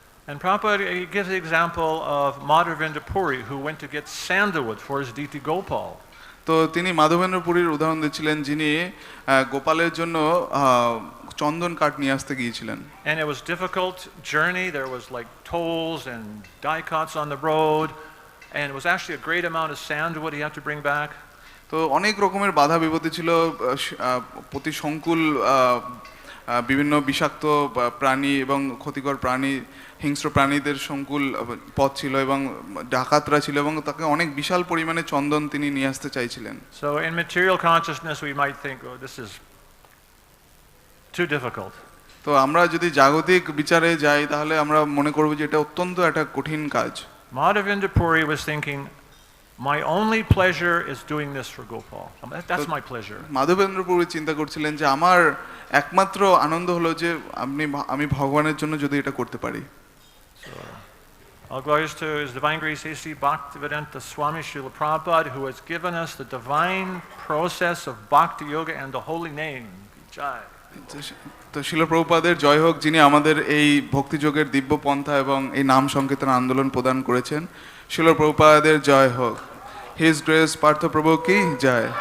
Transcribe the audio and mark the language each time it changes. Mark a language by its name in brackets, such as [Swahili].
[English] And Prabhupada, he gives the example of Madhavendra Puri, who went to get sandalwood for his deity Gopal. [Bangla] তো তিনি মাধবেন্দ্র পুরীর উদাহরণ দিচ্ছিলেন, যিনি গোপালের জন্য চন্দন কাঠ নিয়ে আসতে গিয়েছিলেন। [English] And it was difficult journey. There was like tolls and daicots on the road, and it was actually a great amount of sandalwood he had to bring back. [Bangla] তো অনেক রকমের বাধা বিপত্তি ছিল, প্রতি সংকুল বিভিন্ন বিষাক্ত প্রাণী এবং ক্ষতিকর প্রাণী, হিংস্র প্রাণীদের সংকুল পথ ছিল এবং ডাকাতরা ছিল এবং তাকে অনেক বিশাল পরিমাণে চন্দন তিনি নিয়ে আসতে চাইছিলেন। [English] So in material consciousness we might think, oh, this is too difficult. [Bangla] তো আমরা যদি জাগতিক বিচারে যাই তাহলে আমরা মনে করব যে এটা অত্যন্ত একটা কঠিন কাজ। [English] Madhavendra Puri was thinking, my only pleasure is doing this for Gopal. That's my pleasure. [Bangla] Madhavendra Puri চিন্তা করছিলেন যে আমার একমাত্র আনন্দ হলো যে আমি ভগবানের জন্য যদি এটা করতে পারি। [English] So, all glories to His Divine Grace A.C. Bhaktivedanta Swami Srila Prabhupada, who has given us the divine process of Bhakti Yoga and the holy name. Jai. [Bangla] তো শিল প্রভুপাদের জয় হোক, যিনি আমাদের এই ভক্তিযোগের দিব্য পন্থা এবং এই নাম সংকীর্তন আন্দোলন প্রদান করেছেন। শিল প্রভুপাদের জয় হোক। হিজ গ্রেস পার্থ প্রভু কি জয়।